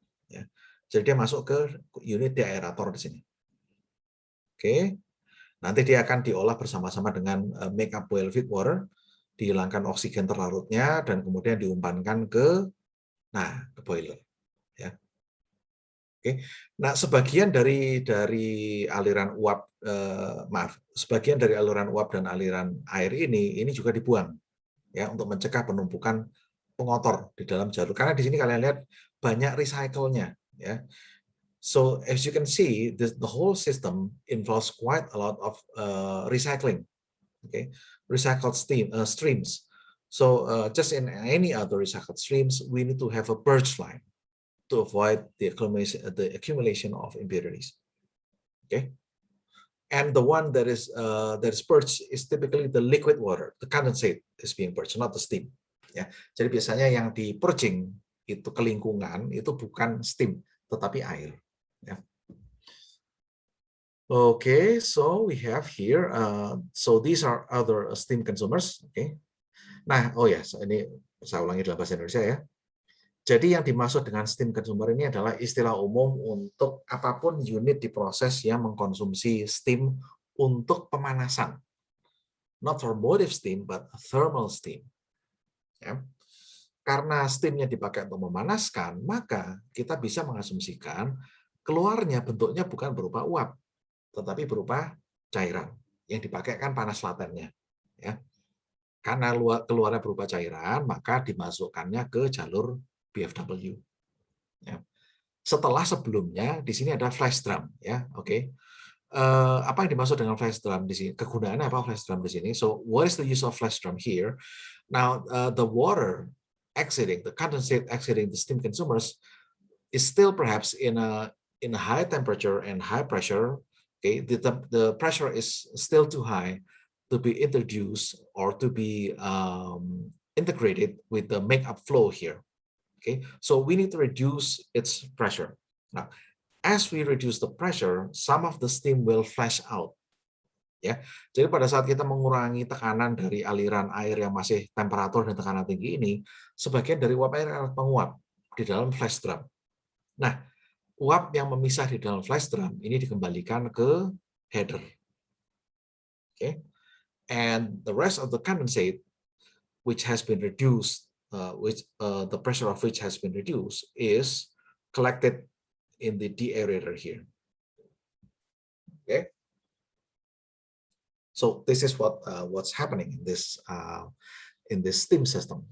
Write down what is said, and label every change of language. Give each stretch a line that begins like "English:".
Indonesian: Ya. Jadi dia masuk ke unit di aerator di sini. Oke, nanti dia akan diolah bersama-sama dengan make up boiler feed water, dihilangkan oksigen terlarutnya, dan kemudian diumpankan ke boiler. Ya. Oke. Nah, sebagian dari aliran uap, sebagian dari aliran uap dan aliran air ini juga dibuang ya untuk mencegah penumpukan pengotor di dalam jalur. Karena di sini kalian lihat banyak recycle-nya ya.
English: So as you can see, the whole system involves quite a lot of recycling, okay, recycled streams. So just in any other recycled streams, we need to have a purge line to avoid the accumulation of impurities. Okay, and the one that is purged is typically the liquid water. The condensate is being purged, not the steam.
Indonesian: Ya, jadi biasanya yang di purging itu ke lingkungan itu bukan steam, tetapi air. Ya.
English: Okay, so we have here, so these are other steam consumers. Okay.
Indonesian: Nah, oh ya, ini saya ulangi dalam bahasa Indonesia ya. Jadi yang dimaksud dengan steam consumer ini adalah istilah umum untuk apapun unit di proses yang mengkonsumsi steam untuk pemanasan.
English: Not for motive steam, but thermal steam.
Indonesian: Ya. Karena steamnya dipakai untuk memanaskan, maka kita bisa mengasumsikan keluarnya bentuknya bukan berupa uap, tetapi berupa cairan yang dipakai kan panas latennya. Ya. Karena keluarnya berupa cairan, maka dimasukkannya ke jalur BFW. Ya. Setelah sebelumnya di sini ada flash drum, ya, oke. Apa yang dimaksud dengan flash drum di sini? Kegunaannya apa flash drum di sini?
English: So, what is the use of flash drum here? Now, the water exiting, the condensate exiting the steam consumers is still perhaps in a high temperature and high pressure. Okay, the pressure is still too high to be introduced or to be integrated with the makeup flow here. Okay, so we need to reduce its pressure. Now, as we reduce the pressure, some of the steam will flash out.
Indonesian: Ya, jadi pada saat kita mengurangi tekanan dari aliran air yang masih temperatur dan tekanan tinggi ini, sebagian dari uap air akan menguap di dalam flash drum. Nah, uap yang memisah di dalam flash drum ini dikembalikan ke header.
English: Okay, and the rest of the condensate, which has been reduced, the pressure of which has been reduced, is collected in the aerator here. Okay, so this is what's happening in this steam system.